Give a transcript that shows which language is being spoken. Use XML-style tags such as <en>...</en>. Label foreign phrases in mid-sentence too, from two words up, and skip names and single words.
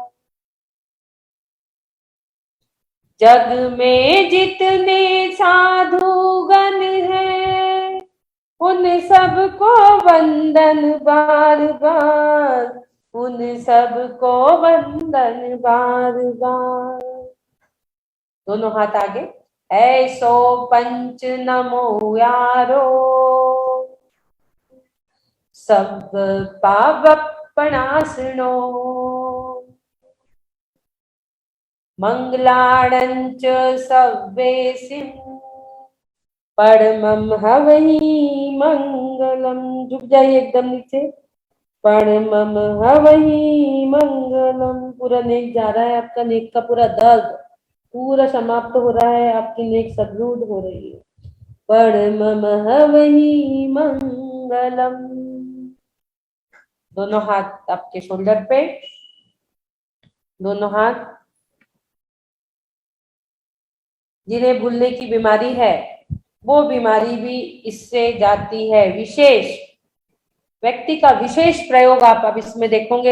<hi>जग में जितने साधुगण हैं, उन सबको वंदन बार बार, उन सबको वंदन बार बार। दोनों हाथ आगे।</hi> <pra>ऐसो पंच नमो यारो, सब पावपणासनो, मंगलाणंच सव्वेसिं, परमं हवहि मंगलम।</pra> <hi>झुक जाइए एकदम नीचे।</hi> <pra>परमं हवहि मंगलम।</pra> <hi>पूरा नेक जा रहा है, आपका नेक का पूरा दर्द पूरा समाप्त हो रहा है, आपकी नेक सदरूढ़ हो रही है।</hi> <pra>परमं हवहि मंगलम।</pra> <hi>दोनों हाथ आपके शोल्डर पे, दोनों हाथ। जिन्हें भूलने की बीमारी है, वो बीमारी भी इससे जाती है। विशेष व्यक्ति का विशेष प्रयोग आप अब इसमें देखोगे।</hi>